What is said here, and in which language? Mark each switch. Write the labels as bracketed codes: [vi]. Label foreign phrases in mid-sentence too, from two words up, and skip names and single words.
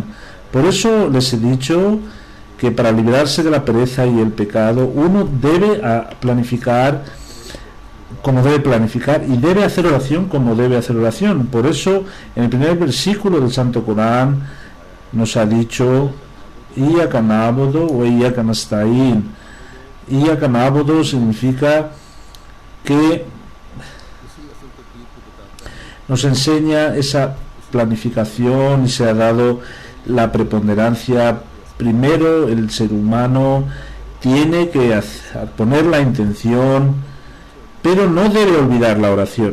[es] Por eso les he dicho que para liberarse de la pereza y el pecado, uno debe planificar como debe planificar, y debe hacer oración como debe hacer oración. Por eso en el primer versículo del Santo Corán nos ha dicho [ar] إياك نعبد وإياك نستعين. إياك نعبد [es] significa que nos enseña esa planificación, y se ha dado la preponderancia. Primero el ser humano tiene que poner la intención, pero no debe olvidar la oración.